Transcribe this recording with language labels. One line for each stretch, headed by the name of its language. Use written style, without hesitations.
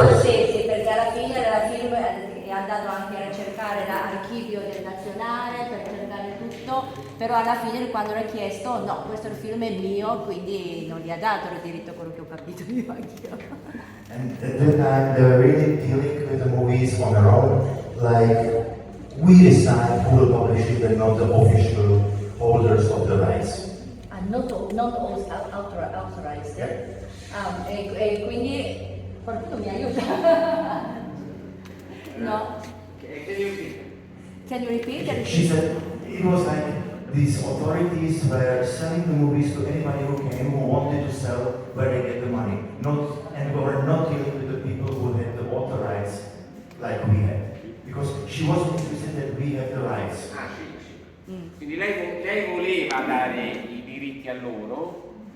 Italian: Sì, perché alla fine la film è andato anche a cercare l'archivio del nazionale per cercare tutto, però alla fine quando l'ha chiesto no, questo film è mio, quindi non gli ha dato il diritto a quello che ho capito io anch'io.
English: And at that time they were really dealing with the movies on their own, like we decide who will publish it and not the official holders of the rights. Not authorized. Yeah.
Italian: E quindi qualcuno mi aiuta?
English: No? Can you repeat? She said it was like these authorities were selling the movies to anybody who came who wanted to sell where they get the money. And we were not dealing with the people who had the author rights like we had. Because she wasn't interested that we have the rights.
Italian: Quindi lei voleva dare i diritti a loro.